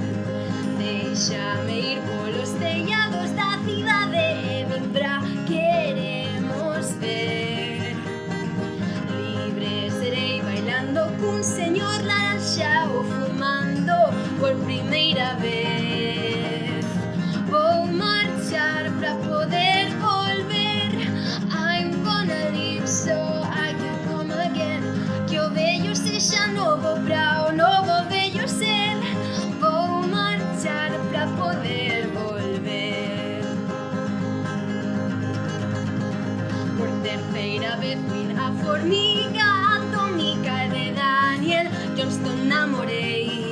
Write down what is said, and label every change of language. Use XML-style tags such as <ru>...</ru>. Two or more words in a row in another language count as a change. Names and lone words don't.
<gl>Déixame ir polos tellados da cidade e vin pra queremos ver. Libre serei bailando cun señor laranxa ou fumando por primeira vez. Vou marchar pra poder volver.</gl> <en>I'm gonna live so I can come again.</en> <gl>Que o vello sexa novo pra o novo vello ser. Vou marchar pra poder volver. Por terceira vez vin a formiga atómica de Daniel Johnston namorei.</gl>